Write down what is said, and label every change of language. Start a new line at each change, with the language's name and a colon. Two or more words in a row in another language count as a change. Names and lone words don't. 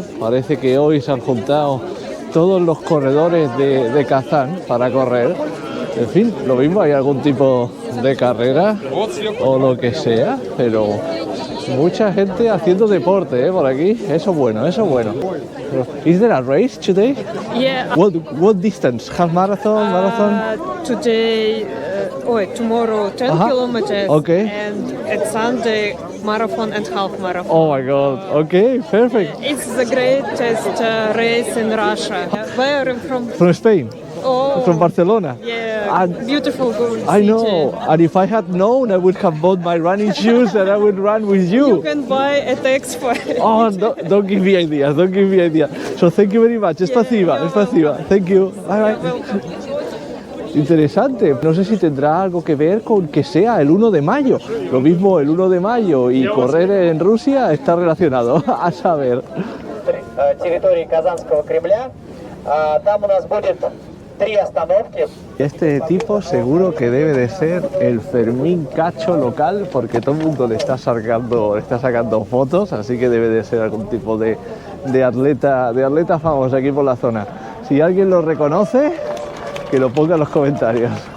Spanish: Parece que hoy se han juntado todos los corredores de Kazán para correr. En fin, lo mismo, hay algún tipo de carrera o lo que sea, pero mucha gente haciendo deporte, por aquí. Eso es bueno, eso es bueno.
English: Is there a race today? Yeah. What distance? Half marathon? Today, tomorrow 10 kilometers. Okay. And at Sunday, marathon and half marathon. Oh my God. Okay, perfect. It's the greatest race in Russia. Where are you from? From Spain. Oh, From Barcelona. yeah, beautiful city. I know, and if I had known, I would have bought my running shoes and I would run with You you. can buy at Expo. Oh, no, don't give me ideas, don't give me ideas. So thank you very much. Spasiba. Thank you. Bye bye.
Spanish: Interesante. No sé si tendrá algo que ver con que sea el 1 de mayo. Lo mismo el 1 de mayo y correr en Rusia está relacionado. A saber.
Russian: Территории Казанского Кремля. Там у нас будет 3 остановки.
Spanish: Este tipo seguro que debe de ser el Fermín Cacho local, porque todo el mundo le está sacando fotos, así que debe de ser algún tipo de atleta famoso aquí por la zona. Si alguien lo reconoce, que lo ponga en los comentarios.